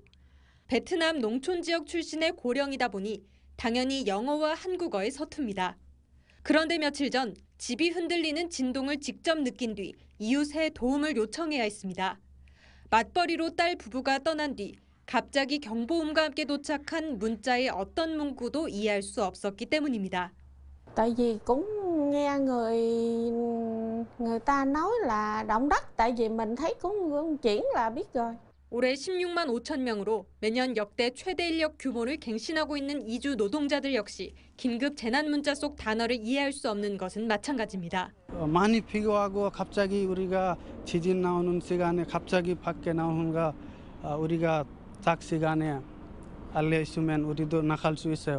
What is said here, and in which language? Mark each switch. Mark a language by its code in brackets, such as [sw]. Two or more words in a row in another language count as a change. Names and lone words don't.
[ko] 베트남 농촌 지역 출신의 고령이다 보니 당연히 영어와 한국어에 서툽니다. 그런데 며칠 전 집이 흔들리는 진동을 직접 느낀 뒤 이웃의 도움을 요청해야 했습니다. 맞벌이로 딸 부부가 떠난 뒤 갑자기 경보음과 함께 도착한 문자의 어떤 문구도 이해할 수 없었기 때문입니다. [vi] Tại vì cũng nghe người ta nói là động đất, tại vì mình thấy cũng chuyển là biết rồi. [ko] 올해 16만 5천 명으로 매년 역대 최대 인력 규모를 갱신하고 있는 이주 노동자들 역시 긴급 재난 문자 속 단어를 이해할 수 없는 것은 마찬가지입니다. 많이 필요하고 갑자기 우리가 지진 나오는 시간에 갑자기 밖에 나오는가 우리가 딱 시간에 알려주면 우리도 나갈 수 있어요.